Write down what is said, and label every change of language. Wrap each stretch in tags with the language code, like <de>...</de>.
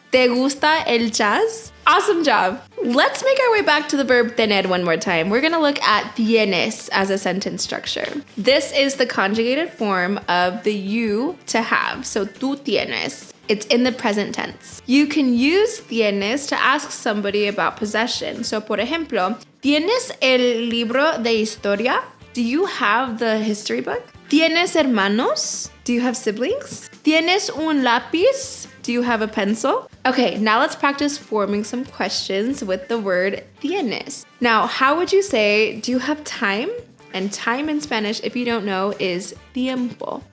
<es>¿Te gusta el jazz?</es> <en>Awesome job. Let's make our way back to the verb tener one more time. We're going to look at tienes as a sentence structure. This is the conjugated form of the you to have. So tú tienes. It's in the present tense. You can use tienes to ask somebody about possession.</en> <es>So, por ejemplo, ¿tienes el libro de historia?</es> <en>Do you have the history book?</en> <es>¿Tienes hermanos?</es> <en>Do you have siblings?</en> <es>¿Tienes un lápiz?</es> <en>Do you have a pencil? Okay, now let's practice forming some questions with the word tienes. Now, how would you say, do you have time? And time in Spanish, if you don't know, is tiempo.</en>